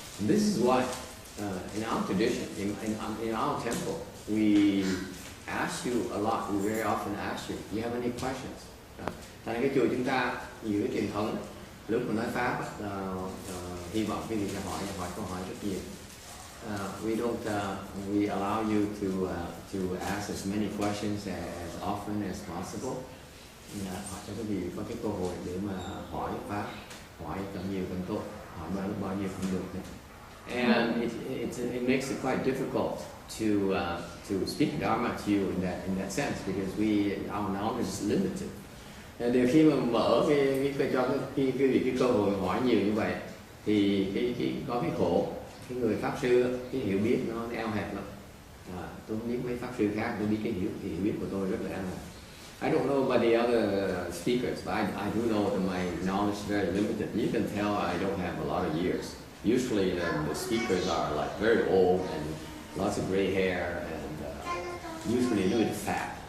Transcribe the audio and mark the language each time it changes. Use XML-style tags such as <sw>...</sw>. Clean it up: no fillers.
<en>And this is why in our tradition, in our temple, we ask you a lot. We very often ask you, do you have any questions?</en> <vi>Thành cái chùa chúng ta nhiều cái truyền thống, lúc mà nói pháp hy vọng quý vị sẽ hỏi câu hỏi rất nhiều.</vi> <en>We allow you to ask as many questions as often as possible.</en> <vi>Họ cho quý vị có cái cơ hội để mà hỏi pháp, hỏi càng nhiều càng tốt, hỏi bao nhiêu cũng được.</vi> <en>And it makes it quite difficult to speak Dharma to you in that sense because our knowledge is limited.</en> <vi>Điều khi mà mở cho cái cơ hội hỏi nhiều như vậy thì có cái khổ, cái người pháp sư cái hiểu biết nó eo hẹp lắm. Tôi không biết mấy pháp sư khác, tôi biết cái hiểu biết của tôi rất là eo hẹp.</vi> <en>I don't know about the other speakers, but I do know that my knowledge is very limited. You can tell I don't have a lot of years. Usually the speakers are like very old and lots of gray hair and usually a little bit fat.</en>